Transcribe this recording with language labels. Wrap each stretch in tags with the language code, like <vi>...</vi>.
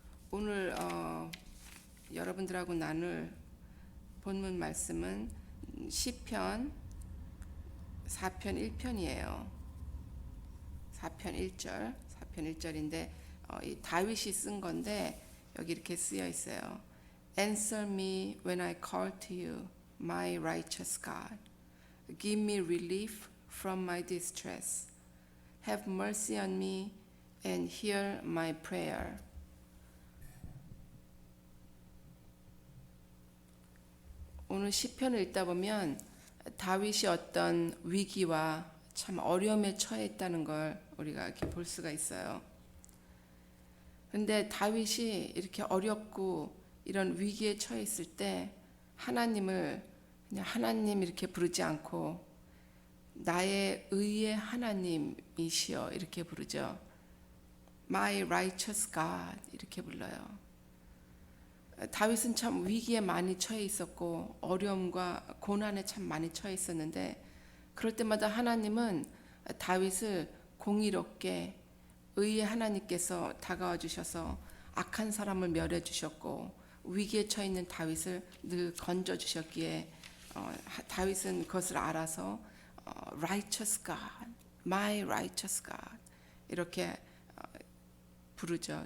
<ko>오늘 여러분들하고 나눌 본문 말씀은 시편 4편 1편이에요. 4편 1절인데 이 다윗이 쓴 건데 여기 이렇게 쓰여 있어요.</ko> <en>Answer me when I call to you, my righteous God. Give me relief from my distress. Have mercy on me and hear my prayer.</en> <ko>오늘 시편을 읽다 보면 다윗이 어떤 위기와 참 어려움에 처해 있다는 걸 우리가 이렇게 볼 수가 있어요. 그런데 다윗이 이렇게 어렵고 이런 위기에 처해 있을 때 하나님을 그냥 하나님 이렇게 부르지 않고 나의 의의 하나님이시여 이렇게 부르죠.</ko> <en>My righteous God</en> <ko>이렇게 불러요. 다윗은 참 위기에 많이 처해 있었고 어려움과 고난에 참 많이 처해 있었는데 그럴 때마다 하나님은 다윗을 공의롭게 의의 하나님께서 다가와 주셔서 악한 사람을 멸해 주셨고 위기에 처해 있는 다윗을 늘 건져 주셨기에 다윗은 그것을 알아서</ko> <en>righteous God, my righteous God</en> <ko>이렇게 부르죠.</ko>